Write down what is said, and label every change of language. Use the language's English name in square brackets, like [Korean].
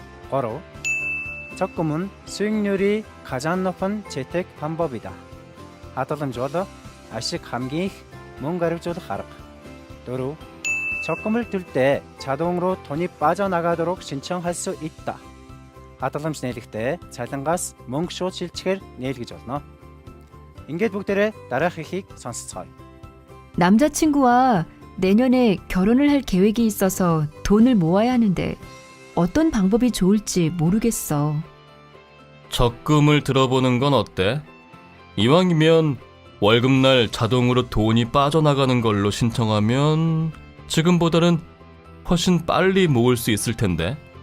[Mongolian] 3. [Korean] 적금은 수익률이 가장 높은 재테크 방법이다. [Mongolian] хадгаламж бол ашиг хамгийн их мөнгө арвижуулах арга. 4. [Korean] 적금을 들 때 자동으로 돈이 빠져나가도록 신청할 수 있다. [Mongolian] хадгаламж нийлэхдээ цалингаас мөнгө шууд шилжчихээр нийлгэж болно. ингээд бүгдээрээ дараах ихийг сонсцгоё. [Korean] 남자친구와 내년에 결혼을 할 계획이 있어서 돈을 모아야 하는데 어떤 방법이 좋을지 모르겠어. 적금을 들어보는 건 어때? 이왕이면 월급날 자동으로 돈이 빠져나가는 걸로 신청하면 지금보다는 훨씬 빨리 모을 수 있을 텐데.